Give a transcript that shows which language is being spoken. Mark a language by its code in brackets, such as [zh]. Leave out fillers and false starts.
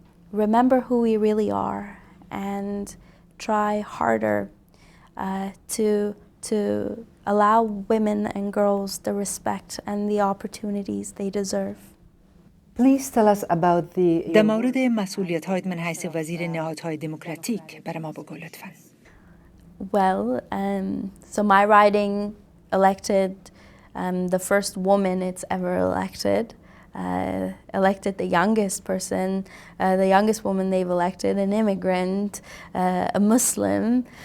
[en] remember who we really are and try harder to allow women and girls the respect and the opportunities they deserve. Please tell us about the... [fa] در مورد مسئولیت‌هایت من حیث وزیر نهادهای دموکراتیک برای ما بگو لطفاً. [en] Well, so my riding elected the first woman it's ever elected. Elected the youngest person, the youngest woman they've elected, an immigrant, a Muslim.